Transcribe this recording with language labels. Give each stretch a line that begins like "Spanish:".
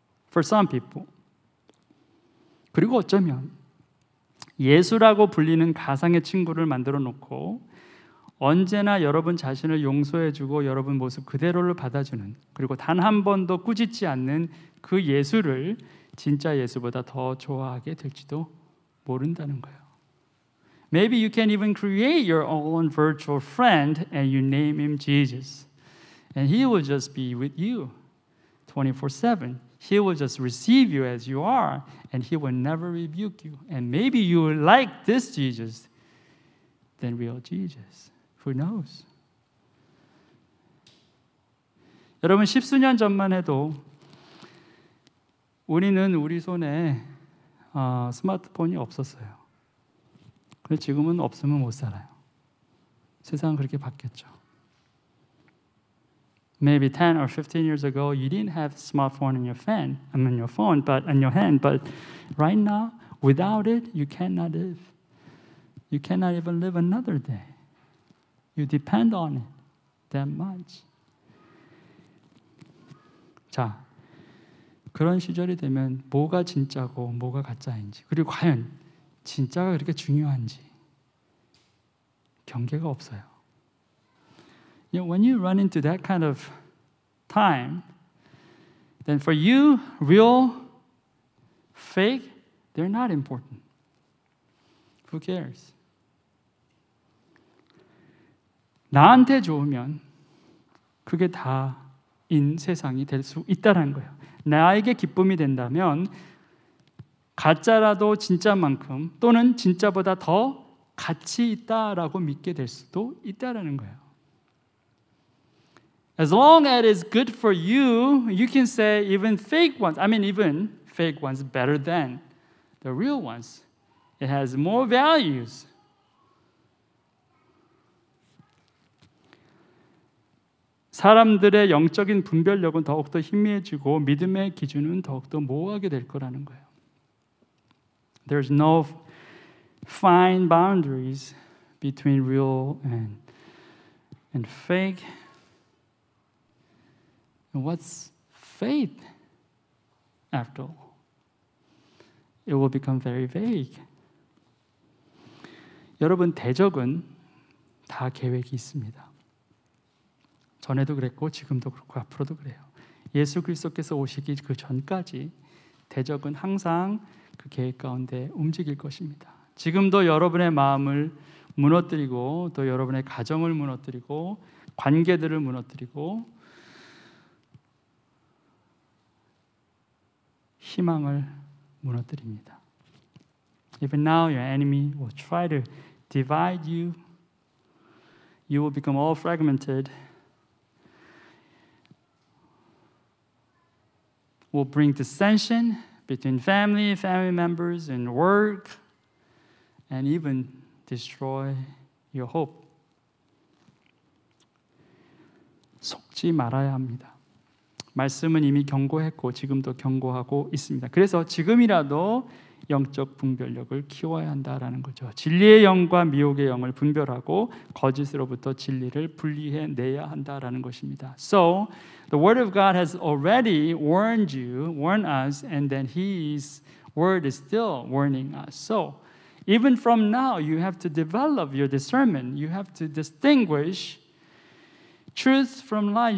English: For some people.
Korean: 그리고 어쩌면 예수라고 불리는 가상의 친구를 만들어 놓고 언제나 여러분 자신을 용서해주고 여러분 모습 그대로를 받아주는, 그리고 단 한 번도 꾸짖지 않는 그 예수를 진짜 예수보다 더 좋아하게 될지도 모른다는 거예요.
English: Maybe you can even create your own virtual friend and you name him Jesus. And he will just be with you 24/7. He will just receive you as you are and he will never rebuke you. And maybe you will like this Jesus than real Jesus. Who knows?
Korean: 여러분, 십수년 전만 해도 우리는 우리 손에 스마트폰이 없었어요. 그런데 지금은 없으면 못 살아요. 세상은 그렇게 바뀌었죠.
English: Maybe 10 or 15 years ago, you didn't have a smartphone in your phone, but in your hand. But right now, without it, you cannot live. You cannot even live another day. You depend on it that much.
Korean: 자, 그런 시절이 되면 뭐가 진짜고 뭐가 가짜인지, 그리고 과연 진짜가 그렇게 중요한지 경계가 없어요.
English: You know, when you run into that kind of time, then for you, real, fake, they're not important. Who cares?
Korean: 나한테 좋으면 그게 다인 세상이 될 수 있다는 거예요. 나에게 기쁨이 된다면 가짜라도 진짜만큼 또는 진짜보다 더 가치 있다라고 믿게 될 수도 있다는 거예요.
English: As long as it's good for you, you can say even fake ones better than the real ones. It has more values.
Korean: 사람들의 영적인 분별력은 더욱더 희미해지고 믿음의 기준은 더욱더 모호하게 될 거라는 거예요.
English: There's no fine boundaries between real and fake. And what's faith after all? It will become very vague.
Korean: 여러분, 대적은 다 계획이 있습니다. 전에도 그랬고 지금도 그렇고 앞으로도 그래요. 예수 그리스도께서 오시기 그 전까지 대적은 항상 그 계획 가운데 움직일 것입니다. 지금도 여러분의 마음을 무너뜨리고 또 여러분의 가정을 무너뜨리고 관계들을 무너뜨리고 희망을 무너뜨립니다.
English: Even now your enemy will try to divide you. You will become all fragmented. Will bring dissension between family members and work, and even destroy your hope.
Korean: 속지 말아야 합니다. 말씀은 이미 경고했고 지금도 경고하고 있습니다. 그래서 지금이라도 영적 분별력을 키워야 한다라는 거죠. 진리의 영과 미혹의 영을 분별하고 거짓으로부터 진리를 분리해내야 한다라는 것입니다.
English: So, the Word of God has already warned us, and then His Word is still warning us. So, even from now, you have to develop your discernment. You have to distinguish truth from lies.